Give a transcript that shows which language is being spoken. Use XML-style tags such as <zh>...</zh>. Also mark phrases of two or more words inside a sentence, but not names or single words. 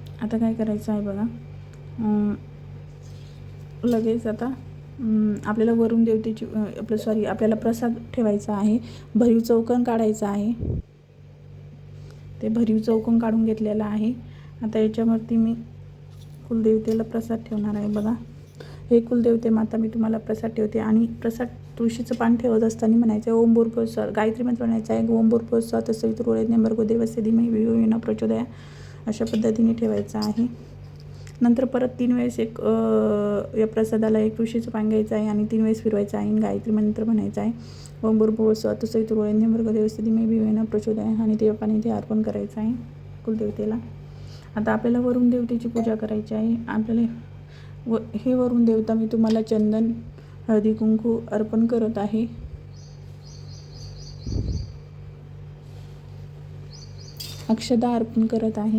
<mr>आता काय करायचं आहे बघा, लगेच आता आपल्याला वरून देवतेची आपल्याला प्रसाद ठेवायचा आहे. भरीव चौकोन काढायचा आहे. ते भरीव चौकोन काढून घेतलेला आहे. आता याच्यावरती मी कुलदेवतेला प्रसाद ठेवणार आहे बघा. हे कुलदेवते माता मी तुम्हाला प्रसाद ठेवते. आणि प्रसाद तुळशीचं पान ठेवत असताना म्हणायचं</mr> <sa>ओम भूर्भुवः</sa> <mr>गायत्री मंत्र म्हणायचं आहे.</mr> <sa>ओम भूर्भुवः तत्सवितुर्वरेण्यं भर्गो देवस्य धीमहि धियो यो नः प्रचोदयात्</sa> <mr>अशा पद्धतीने ठेवायचं आहे. नंतर परत 3 वेळेस या प्रसादाला एक तुळशीचं पान घ्यायचं आहे आणि 3 वेळेस फिरवायचं आहे. गायत्री मंत्र म्हणायचा आहे.</mr> <sa>ओम भूर्भुवः तत्सवितुर्वरेण्यं भर्गो देवस्य धीमहि धियो यो नः प्रचोदयात्</sa> <mr>आणि ते पाणी ते अर्पण करायचं आहे कुलदेवतेला. आता आपल्याला वरुण देवतेची पूजा करायची आहे. आपल्याला हे वरुण देवता मी तुम्हाला चंदन, हळदी कुंकू अर्पण करत आहे. अक्षदा अर्पण करत आहे.</mr>